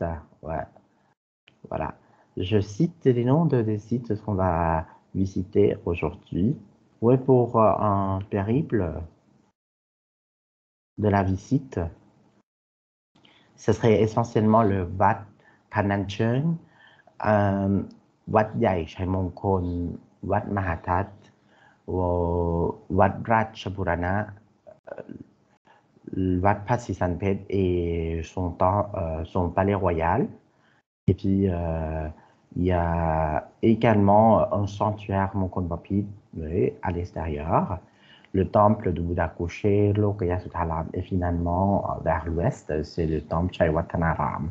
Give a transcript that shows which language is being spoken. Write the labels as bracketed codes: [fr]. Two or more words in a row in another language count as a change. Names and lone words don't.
[fr] Ouais, voilà. Je cite les noms des sites qu'on va visiter aujourd'hui. Ouais, pour un périple de la visite, ce serait essentiellement le Wat Panancheng, วัดใหญ่ชัยมงคลวัดมหาทัตวัดราชบูรณะวัดพระศรีสันเพชร et son palais royal. Et puis, il y a également un sanctuaire Mongkon-Bapit à l'extérieur, le temple de Bouddha couché, Lokaya Sutharam, et finalement, vers l'ouest, c'est le temple Chaiwatthanaram.